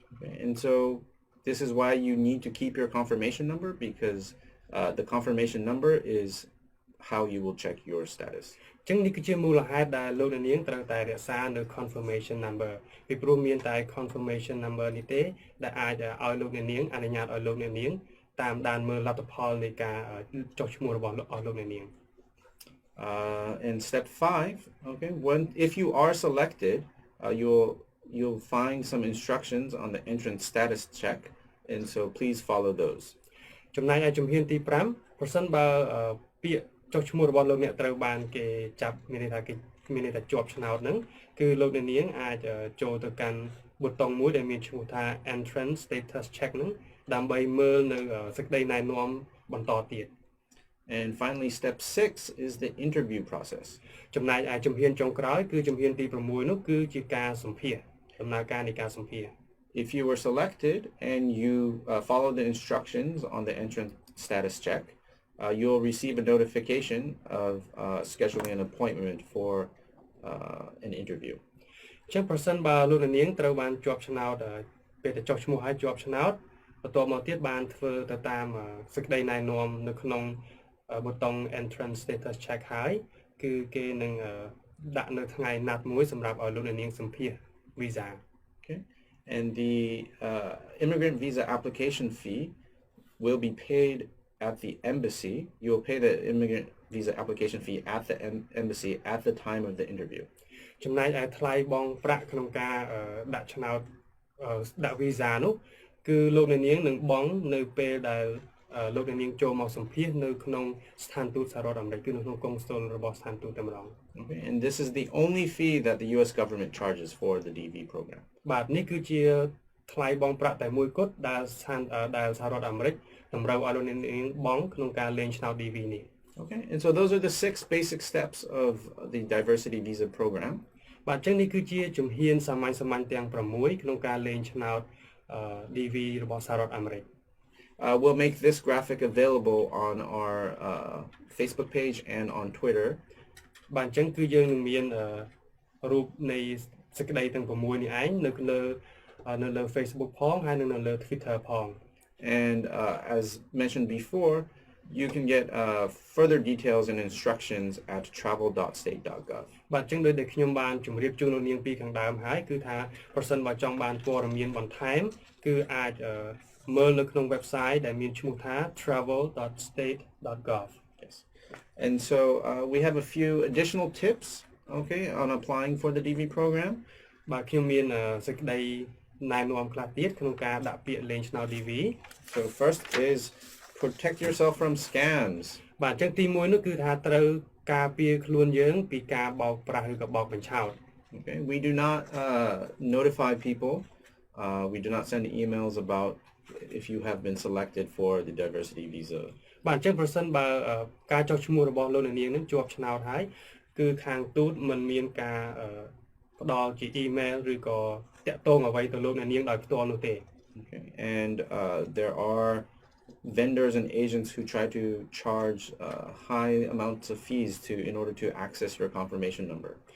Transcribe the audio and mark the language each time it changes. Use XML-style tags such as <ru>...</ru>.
<en>Okay, and so this is why you need to keep your confirmation number because the confirmation number is how you will check your status.</en> <km>អញ្ចឹងនេះគឺជាមូលហេតុដែលលោកនាងត្រូវតែរក្សានៅ confirmation number ពីព្រោះមានតែ confirmation number នេះទេដែលអាចឲ្យលោកនាងអនុញ្ញាតឲ្យលោកនាងតាមដានមើលលទ្ធផលនៃការចុះឈ្មោះរបស់លោកនាង</km> <en>And step 5, okay, if you are selected, you'll find some instructions on the entrance status check, and so please follow those.</en> <km>ចំណែកឯជំហានទី5ប្រសិនបើពាក្យចុះឈ្មោះរបស់លោកអ្នកត្រូវបានគេចាប់មានន័យថាជាប់ឆ្នោតហ្នឹងគឺលោកនាងអាចចូលទៅកាន់ប៊ូតុងមួយដែលមានឈ្មោះថា entrance status check ហ្នឹងដើម្បីមើលនៅសេចក្តីណែនាំបន្តទៀត</km> <en>And finally, step 6 is the interview process.</en> <km>ចំណែកឯជំហានចុងក្រោយគឺជំហានទី6នោះគឺជាការសម្ភាសន៍ដំណើរការនៃការសម្ភាសន៍</km> <en>If you were selected and you follow the instructions on the entrance status check, you'll receive a notification of scheduling an appointment for an interview.</en> <km>ចឹងប្រសិនបើលោកនាងត្រូវបានជាប់ឆ្នោតពេលទៅចុះឈ្មោះហើយជាប់ឆ្នោតបន្ទាប់មកទៀតបានធ្វើទៅតាមសេចក្តីណែនាំនៅក្នុងប៊ូតុង entrance status check ហើយគឺគេនឹងដាក់នៅថ្ងៃណាត់មួយសម្រាប់ឲ្យលោកនាងសម្ភាសន៍ visa.</km> <en>Okay. And the immigrant visa application fee will be paid at the embassy. You will pay the immigrant visa application fee at the embassy at the time of the interview.</en> <km>ចំណែកឯថ្លៃបង់ប្រាក់ក្នុងការដាក់ឆ្នោតដាក់ visa នោះគឺលោកអ្នកនាងនឹងបង់នៅពេលដែលលោកអ្នកនាងចូលមកសម្ភាសនៅក្នុងស្ថានទូតសហរដ្ឋអាមេរិកគឺនៅក្នុងកុងស៊ុលរបស់ស្ថានទូតតែម្ដង</km> <en>Okay, and this is the only fee that the US government charges for the DV program.</en> <km>បាទនេះគឺជាថ្លៃបង់ប្រាក់តែមួយគត់ដែលសហរដ្ឋអាមេរិកតម្រូវឲ្យលោកអ្នកនាងបង់ក្នុងការលេងឆ្នោត DV នេះ</km> <en>Okay, and so those are the 6 basic steps of the diversity visa program.</en> <km>បាទអញ្ចឹងនេះគឺជាជំហានសាមញ្ញទាំង6ក្នុងការលេងឆ្នោតDV របស់សហរដ្ឋអាមេរិក</km> <en>We'll make this graphic available on our Facebook page and on Twitter.</en> <km>បាទអញ្ចឹងគឺយើងនឹងមានរូបនៃសេចក្តីទាំង6នេះឯងនៅលើ Facebook ផងហើយនៅលើ Twitter ផង</km> <en>And as mentioned before, you can get further details and instructions at travel.state.gov.</en> <km>បាទអញ្ចឹងដោយដែលខ្ញុំបានជម្រាបជូនលោកនាងពីខាងដើមហើយគឺថាប្រសិនបើចង់បានព័ត៌មានបន្ថែមគឺអាចមើលនៅក្នុង website ដែលមានឈ្មោះថា travel.state.gov.</km> <en>Yes. And so we have a few additional tips, okay, on applying for the DV program.</en> <km>បាទខ្ញុំមានសេចក្តីណែនាំខ្លះទៀតក្នុងការដាក់ពាក្យលេងឆ្នោត DV.</km> <en>So first is protect yourself from scams.</en> <km>បាទអញ្ចឹងទី1នោះគឺថាត្រូវការពារខ្លួនយើងពីការបោកប្រាស់ឬក៏បោកបញ្ឆោត</km> <en>Okay, we do not notify people. We do not send emails about if you have been selected for the diversity visa.</en> <km>បាទអញ្ចឹងប្រសិនបើការចុះឈ្មោះរបស់លោកអ្នកនាងនឹងជាប់ឆ្នោតហើយគឺខាងទូតមិនមានការផ្ដល់ជា email ឬក៏តាក់ទងអ្វីទៅលោកអ្នកនាងដោយផ្ទាល់នោះទេ</km> <en>Okay, and there are vendors and agents who try to charge high amounts of fees in order to access your confirmation number.</en>